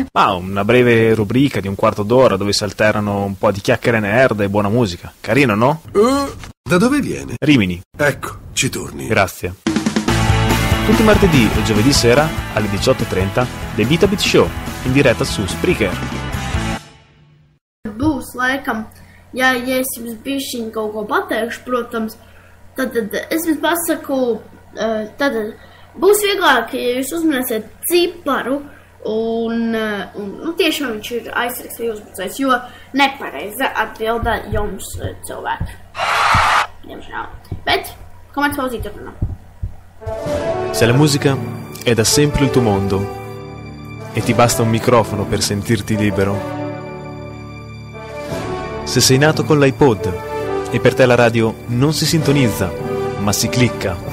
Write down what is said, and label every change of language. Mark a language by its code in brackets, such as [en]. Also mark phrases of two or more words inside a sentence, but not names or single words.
[it] Una breve rubrica di un quarto d'ora dove si alternano un po' di chiacchiere nerd e buona musica. Carino, no? Da dove viene? Rimini. Ecco, ci torni. Grazie. Tutti i martedì e giovedì sera alle 18:30 The Beat a Beat Show, in diretta su Spreaker. [lv] Būs laikam, ja es jums bišķiņ kaut ko pateikšu, protams, tad es jums pasaku, tad būs vieglāk, ja jūs uzminēsiet ciparu un tiešām viņš ir aizsargs vai uzbrucējs, jo nepareiza atbilda jums cilvēki. Diemžēl. Bet, komerc pauzīt turpinām. [it] Se la musica è da sempre il tuo mondo e ti basta un microfono per sentirti libero. Se sei nato con l'iPod e per te la radio non si sintonizza, ma si clicca.